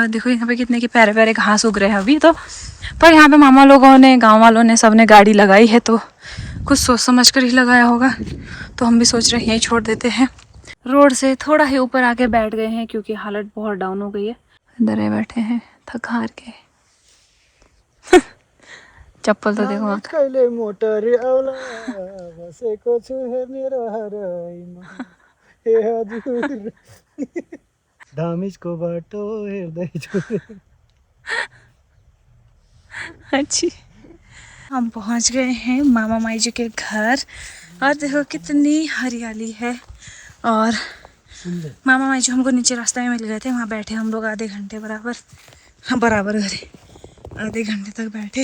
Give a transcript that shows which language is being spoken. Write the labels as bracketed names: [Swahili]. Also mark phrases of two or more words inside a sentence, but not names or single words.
[Hindi] और देखो यहाँ पे कितने के प्यारे प्यारे घास उग रहे हैं अभी तो। पर यहाँ पे मामा लोगों ने, गांव वालों ने, सबने गाड़ी लगाई है तो कुछ सोच समझ कर ही लगाया होगा। तो हम भी सोच रहे हैं यहीं छोड़ देते हैं। रोड से थोड़ा ही ऊपर आके बैठ गए हैं क्योंकि हालत बहुत डाउन हो गई है। अंदर ही बैठे हैं थक हार के। चप्पल तो देखो वहाँ। [Nepali] कहिले मोटर आउला बसेको छु मेरो हरैमा हे हजुर धामिजको बाटो हेर्दै छु। [Hindi] अच्छी, हम पहुँच गए हैं मामा माई जी के घर और देखो कितनी हरियाली है। और मामा माई जी हमको नीचे रास्ते में मिल गए थे, वहाँ बैठे हम लोग आधे घंटे बराबर। हाँ बराबर अरे आधे घंटे तक बैठे।